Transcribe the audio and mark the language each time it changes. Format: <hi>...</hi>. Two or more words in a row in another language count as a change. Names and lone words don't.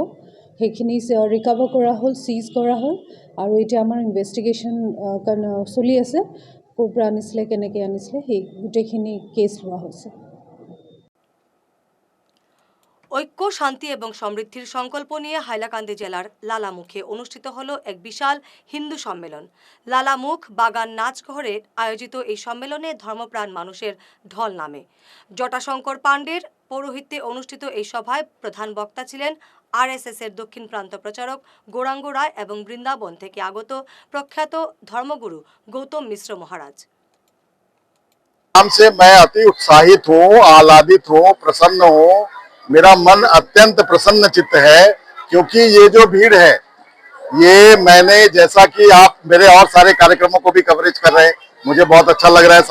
<as>সেইখিনি ৰিকভাৰ কৰা হ'ল, চিজ কৰা হ'ল আৰু এতিয়া আমাৰ ইনভেষ্টিগেশ্যন চলি আছে। ক'ৰ পৰা আনিছিলে, কেনেকৈ আনিছিলে, সেই গোটেইখিনি কেছ লোৱা হৈছে।</as> <bn>ঐক্য, শান্তি এবং সমৃদ্ধির সংকল্প নিয়ে হাইলাকান্দি জেলার লালামুখে অনুষ্ঠিত হলো এক বিশাল হিন্দু সম্মেলন। লালামুখ বাগান নাচঘরে আয়োজিত এই সম্মেলনে ধর্মপ্রাণ মানুষের ঢল নামে। জটাশঙ্কর পাণ্ডের পৌরোহিত্যে অনুষ্ঠিত এই সভায় প্রধান বক্তা ছিলেন RSS এর দক্ষিণ প্রান্ত প্রচারক গৌরাঙ্গ রায় এবং বৃন্দাবন থেকে আগত প্রখ্যাত ধর্মগুরু গৌতম মিশ্র মহারাজ।</bn> <hi>से मैं अति उत्साहित हूँ, आह्लादित हूँ, प्रसन्न हूँ। मेरा मन अत्यंत प्रसन्न चित्त है क्योंकि ये जो भीड़ है, ये मैंने जैसा कि आप मेरे और सारे कार्यक्रमों को भी कवरेज कर रहे हैं, मुझे बहुत अच्छा लग रहा है।</hi>